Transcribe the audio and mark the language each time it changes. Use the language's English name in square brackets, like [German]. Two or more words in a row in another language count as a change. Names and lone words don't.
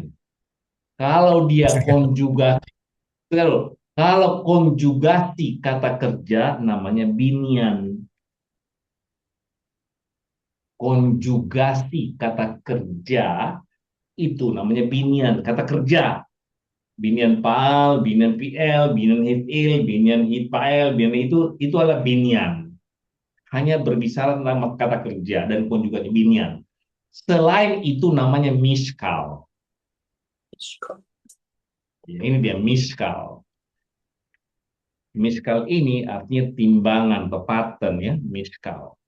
[Indonesian] Kalau dia konjugasi, kalau konjugasi kata kerja namanya binian. Konjugasi kata kerja itu namanya binian, kata kerja. Binian PAL, binian PL, binian HIL, binian HIPAL, binian itu adalah binian. Hanya berbicara tentang kata kerja dan konjugasi binian. Selain itu namanya miskal. Ya, ini dia miskal. Miskal ini artinya timbangan atau pattern ya, miskal.